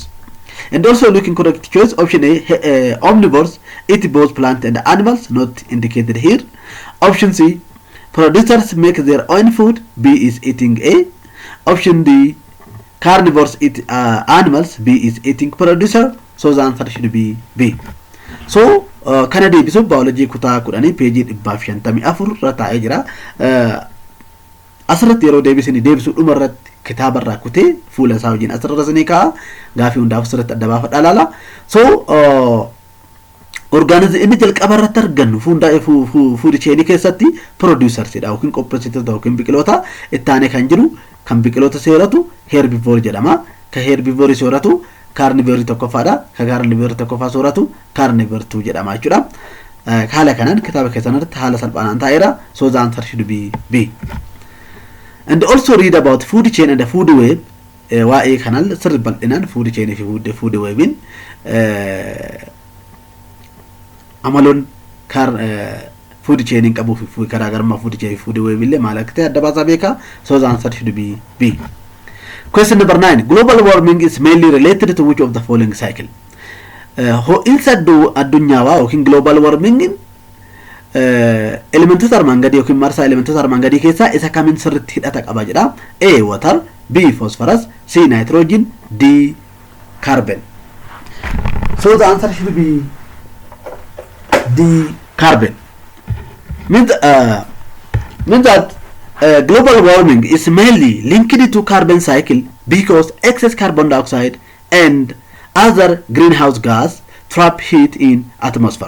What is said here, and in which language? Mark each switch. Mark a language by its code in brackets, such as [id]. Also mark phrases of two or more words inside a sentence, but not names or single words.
[en] And also looking correct choice option A, omnivores eat both plant and animals, not indicated here. Option C, producers make their own food, B is eating A. Option D, carnivores eat animals, B is eating producer. So the answer should be B. [om] So kana deebisuuf biology kutaa 10 peejii 154 irra taa'ee jira. Asirratti yeroo deebisanii deebisuu dhuma irratti kitaaba irraa kutee fuula isaa wajjin asirra sanii kaa'a gaafii hundaaf asirratti adda baafadha laala. So organism inni jalqaba irratti argannu [en] food chain [om] keessatti producers dha yookiin qopheessitoota yookiin biqiloota ittaanee kan jiru kan biqiloota sooratu herbivore jedhama. Ka herbivore sooratu carnivore tokkoffaadha. Ka carnivore tokkoffaa sooratu carnivore 2 jedhama jechuudha. Haala kanaan kitaaba keessatti haala salphaanaan taa'eera. [en] So the answer should be B. And also read about food chain and the food web. [om] Waa'ee kanal sirri bal'inaan [en] food chain [om] fi [en] food webin [om] amaloon [en] food chain [om] qabu fi garaagarummaa [en] food chain [om] fi [en] food web [om] illee maal akka ta'e adda baasaa beeka. [en] So the answer should be B. Question number 9. Global warming is mainly related to which of the following cycle? [om] Ho'insa addunyaawaa yookiin [en] global warming [om] elementoota armaan gadii yookiin marsaa elementoota armaan gadii keessaa isa kamiin sirriitti hidhata qaba jedha. [en] A water, B phosphorus, C nitrogen, D carbon. So the answer should be D carbon. Means that global warming is mainly linked to carbon cycle because excess carbon dioxide and other greenhouse gas trap heat in atmosphere.